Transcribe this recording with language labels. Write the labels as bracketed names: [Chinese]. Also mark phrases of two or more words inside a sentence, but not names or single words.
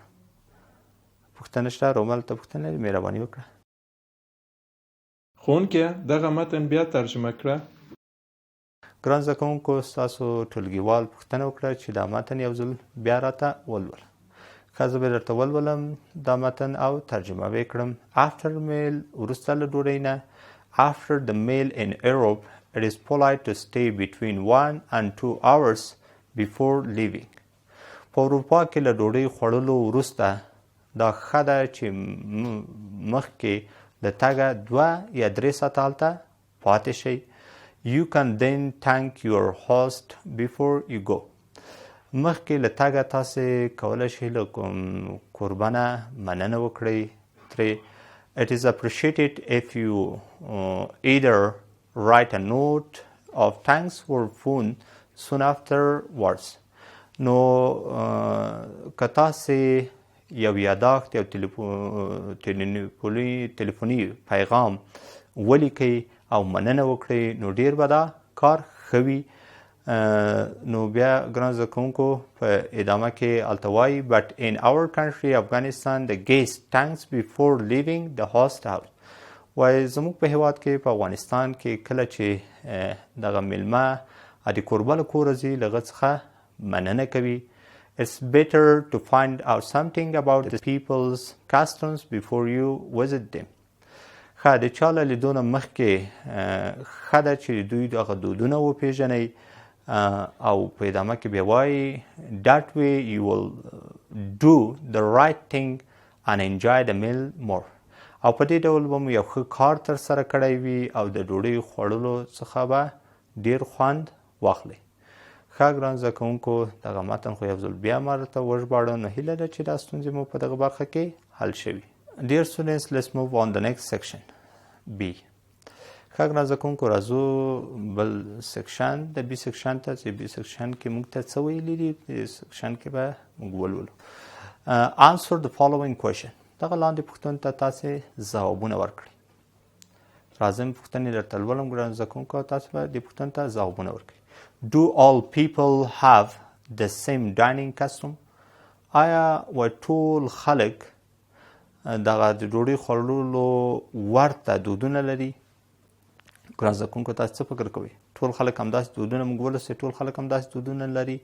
[Pashto] پوښتنه شته؟ رومل ته پوښتنه لري؟ مهرباني وکړه. ښوونکي دغه متن بیا ترجمه کړه. ګران زده کوونکو ستاسو ټولګیوال پوښتنه وکړه چې دا متن یو ځل بیا راته ولوله. ښه زه به درته ولولم دا متن او ترجمه به یې کړم. [English] after meal [Pashto] وروسته له ډوډۍ نه [English] after the meal in Europe it is polite to stay between 1 and 2 hours before leaving. [Pashto] په اروپا کې له ډوډۍ خوړلو وروسته دا ښه ده چې مخکې د تګه 2 یا 3 ساعته هلته پاتې شئ. [English] You can then thank your host before you go. [Pashto] مخکې له تګه تاسې کولی شئ له کوربه نه مننه وکړئ ترې. [English] It is appreciated if you either write a note of thanks or phone soon afterwards. [Pashto] نو که تاسې یو یاداښت یو تلیفوني پیغام ولیکئ او مننه وکړئ نو ډیر به دا کار ښه وي. نو بیا ګران زده کوونکو په ادامه کې هلته وایي [English] but in our country Afghanistan the guest thanks before leaving the host house. [Pashto] وایي زموږ په هیواد کې په افغانستان کې کله چې دغه میلمه د کوربه له کوره ځي له هغه څخه مننه کوي. [English] It's better to find out something about the people's customs before you visit them. [Pashto] ښه د چا له لیدو نه مخکې ښه ده چې دوی دغه دودونه وپېژنئ او په ادامه کې بیا وایي [English] that way you will do the right thing and enjoy the meal more. [Pashto] او په دې ډول به مو یو ښه کار ترسره کړی وي او د ډوډۍ خوړلو څخه به ډېر خوند واخلئ. ښه ګران زده کوونکو دغه متن خو یو ځل بیا ما درته وژباړه نو هیله ده چې دا ستونزې مو په دغه برخه کې حل شوي. [English] Dear students, let's move on the next section, B. [Pashto] ښه ګران زده کوونکو راځو بل سیکشن د بي سیکشن ته چې بي سیکشن کې موږ ته څه ویلي دي په سیکشن کې به موږ ولولو. [English] Answer the following question. [Pashto] دغه لاندې پوښتنو ته تاسې ځوابونه ورکړئ. راځم پوښتنې درته لولم ګران زده کوونکو او تاسې به دې پوښتنو ته ځوابونه ورکړئ. [English] Do all people have the same dining custom? [Pashto] آیا ټول خلک دغه د ډوډۍ خوړلو ورته دودونه لري؟ ګران زده کوونکو تاسې څه فکر کوئ؟ ټول خلک همداسې دودونه موږ ولوستئ ټول خلک همداسې دودونه لري؟